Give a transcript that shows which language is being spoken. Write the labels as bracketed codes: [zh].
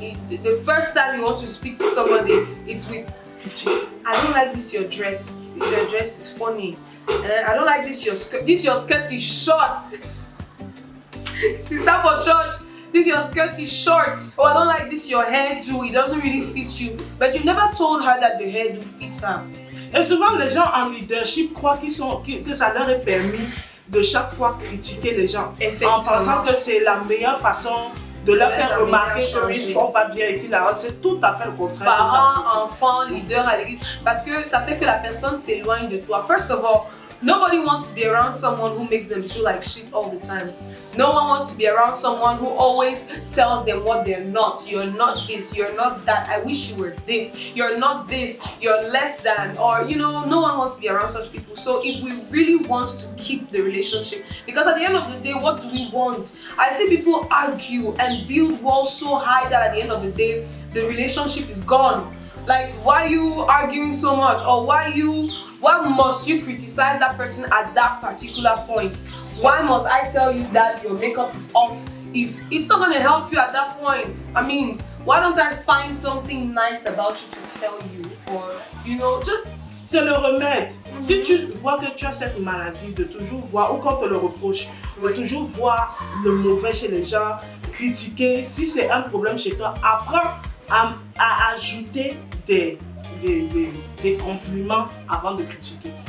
[en] The first time you want to speak to somebody, it's with, I don't like this your dress. This your dress is funny. I don't like this your skirt. This your skirt is short. Sister for church. This your skirt is short. Oh, I don't like this your hairdo. It doesn't really fit you. But you never told her that the hairdo fits her. [fr] Et souvent, les gens en leadership croient que ça leur est permis de chaque fois critiquer les gens. En pensant que c'est la meilleure façon de leur faire remarquer qu'ils ne font pas bien et qu'ils la rendent. C'est tout à fait le contraire. Parents, enfants, leaders à l'église. Parce que ça fait que la personne s'éloigne de toi. [en] First of all, nobody wants to be around someone who makes them feel like shit all the time. No one wants to be around someone who always tells them what they're not. You're not this, you're not that. I wish you were this. You're not this, you're less than. Or, you know, no one wants to be around such people. So if we really want to keep the relationship, because at the end of the day, what do we want? I see people argue and build walls so high that at the end of the day, the relationship is gone. Like, why are you arguing so much? Or why must you criticize that person at that particular point? Why must I tell you that your makeup is off if it's not going to help you at that point? I mean, why don't I find something nice about you to tell you? Or, you know, just... [fr] C'est le remède. Si tu vois que tu as cette maladie de toujours voir, ou quand on te le reproche, de toujours voir le mauvais chez les gens, critiquer, si c'est un problème chez toi, apprends à ajouter des compliments avant de critiquer.